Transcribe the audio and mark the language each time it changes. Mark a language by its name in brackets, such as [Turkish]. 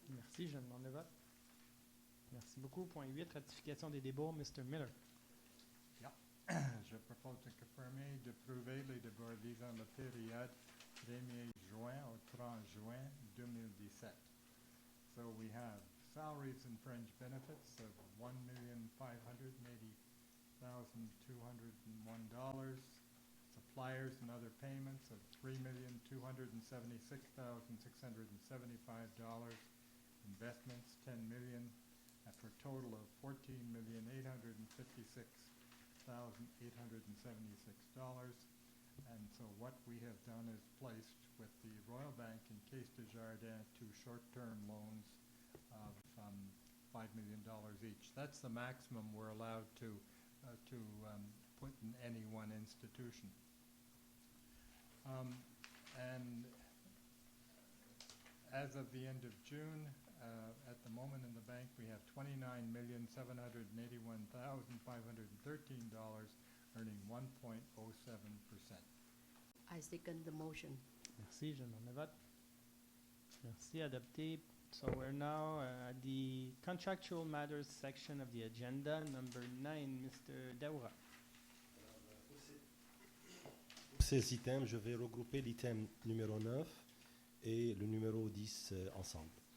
[French] Merci, je demande le vote. Merci beaucoup. Point 8, ratification des débats. Mr. Miller. Je propose de confirmer d'approuver les débats visant la période 1er juin au 30 juin 2017. [English] So we have salaries and fringe benefits of $1,580,201, suppliers and other payments of $3,276,675, investments $10 million, for a total of $14,856,876. And so what we have done is placed with the Royal Bank and Caisse Desjardins 2 short-term loans of $5 million each. That's the maximum we're allowed to put in any one institution. And as of the end of June, at the moment in the bank, we have $29,781,513, earning 1.07%. I second the motion. [French] Merci, je demande le vote. Merci, adopté. [English] So we're now at the contractual matters section of the agenda, number 9, Mr. Daoura. [French] Pour ces items, je vais regrouper l'item numéro 9 et le numéro 10 ensemble.